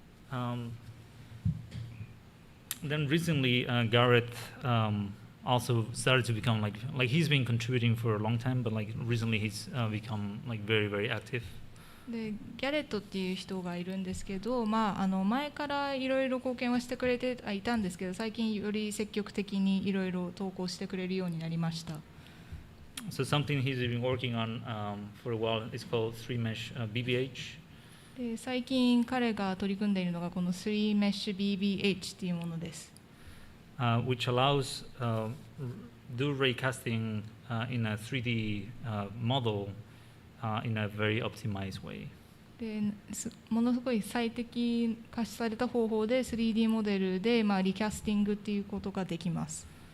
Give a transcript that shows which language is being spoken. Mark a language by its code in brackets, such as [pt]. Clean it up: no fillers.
[en] Then recently, Garrett also started to become like he's been contributing for a long time, but like recently he's become like very, very active. [ja] でギャレットっていう人がいるんですけど、前からいろいろ貢献はしてくれていたんですけど最近より積極的にいろいろ投稿してくれるようになりました。 [en] So something he's been working on for a while is called Three-mesh BBH. [ja] で最近彼が取り組んでいるのがこの Three-mesh BBH っていうものです。 [en] Which allows do raycasting in a 3D model in a very optimized way. [ja] でものすごい最適化された方法で 3D モデルで、リキャスティングっていうことができます。